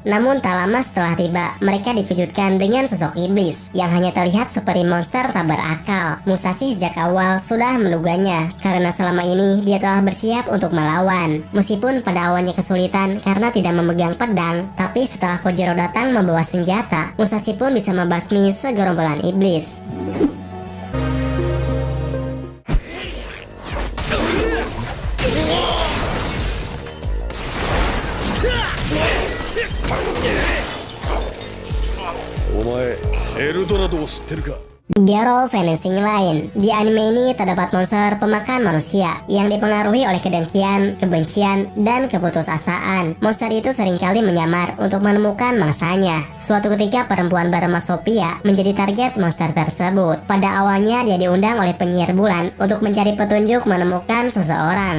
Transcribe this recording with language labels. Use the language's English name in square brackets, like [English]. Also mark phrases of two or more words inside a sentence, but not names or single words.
[Indonesian] Namun tak lama setelah tiba, mereka dikejutkan dengan sosok iblis yang hanya terlihat seperti monster tak berakal. Musashi sejak awal sudah menduganya karena selama ini dia telah bersiap untuk melawan. Meskipun pada awalnya kesulitan karena tidak memegang pedang, tapi setelah Kojiro datang membawa senjata, Musashi pun bisa membasmi segerombolan iblis. [Japanese] Omae, Eldorado 知ってるか? [Indonesian] Garo Vanishing Line. Di anime ini terdapat monster pemakan manusia yang dipengaruhi oleh kedengkian, kebencian, dan keputusasaan. Monster itu seringkali menyamar untuk menemukan mangsanya. Suatu ketika perempuan bernama Sophia menjadi target monster tersebut. Pada awalnya dia diundang oleh penyihir bulan untuk mencari petunjuk menemukan seseorang.